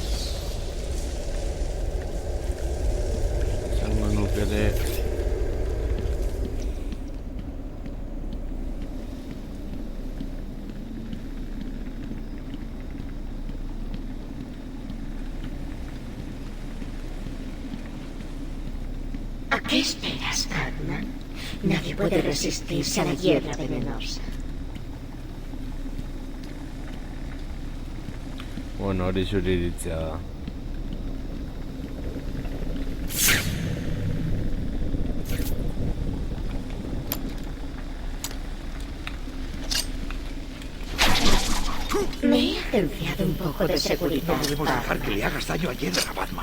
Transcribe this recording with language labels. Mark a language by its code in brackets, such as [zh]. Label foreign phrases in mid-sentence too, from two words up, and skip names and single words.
[eu] Esango nuke ere [es] ¿A qué esperas, Batman? Nadie puede resistirse a la hierba venenosa. [eu] bueno, hori zuri iritzia da. [es] Me he agenciado un poco de seguridad. No podemos dejar que le hagas daño a Hiedra, Batman.